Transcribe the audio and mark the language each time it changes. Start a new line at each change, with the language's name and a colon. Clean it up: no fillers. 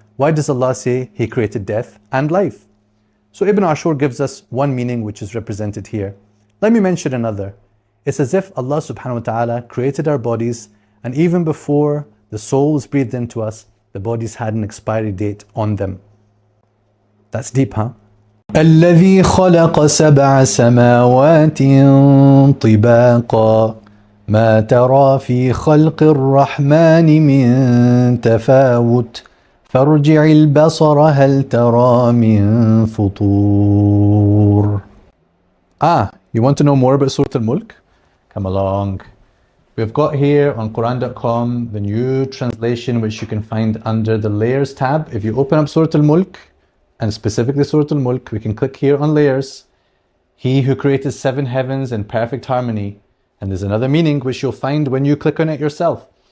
English: Why does Allah say He created death and life? So Ibn Ashur gives us one meaning which is represented here. Let me mention another. It's as if Allah subhanahu wa ta'ala created our bodies, and even before the soul was breathed into us, the bodies had an expiry date on them. That's deep, huh?
Arabic: الذي خلق سبع سماوات طباقا ما ترى في خلق الرحمن من تفاوت فارجع البصر هل ترى من فطور.
English: You want to know more about Surah Al-Mulk? Come along. We've got here on Quran.com the new translation which you can find under the Layers tab. If you open up Surah Al-Mulk, and specifically Surah Al-Mulk, we can click here on Layers. He who created 7 heavens in perfect harmony. And there's another meaning which you'll find when you click on it yourself.